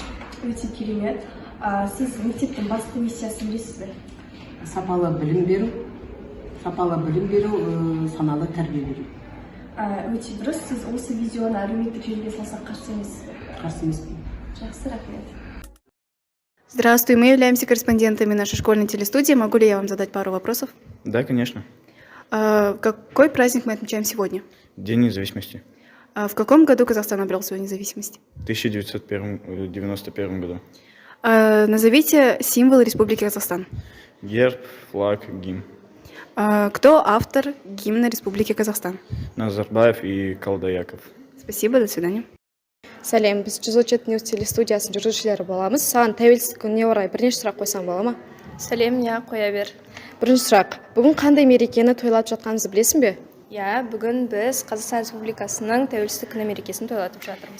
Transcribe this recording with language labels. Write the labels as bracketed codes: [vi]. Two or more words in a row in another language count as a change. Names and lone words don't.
[kk] Өте керемет. Сіз мектептің басты миссиясын білесіз бе? Сапалы білім беру, саналы тәрбие беру. Өте дұрыс. Сіз осы видеоны әлеуметтік желіге салсақ қарсы емессіз бе? Қарсы емеспін. Жақсы, рахмет. [ru] Здравствуй, мы являемся корреспондентами нашей школьной телестудии. Могу ли я вам задать пару вопросов? Да, конечно. Какой праздник мы отмечаем сегодня? День независимости. В каком году Казахстан обрел свою независимость? В 1991 году. Назовите символы Республики Казахстан. Герб, флаг, гимн. Кто автор гимна Республики Казахстан? Назарбаев и Қалдаяқов. Спасибо, до свидания. [kk] Сәлем, біз 134 News телестудиясының жүргізушілері боламыз. Саған тәуелсіздік күніне орай бірінші сұрақ қойсам бола ма? Сәлем, я қоя бер. Бірінші сұрақ. Бүгін қандай мерекені тойлап жатқанымызды білесің бе? Я, бүгін біз Қазақстан Республикасының тәуелсіздік күні мерекесін тойлатып жатырмыз.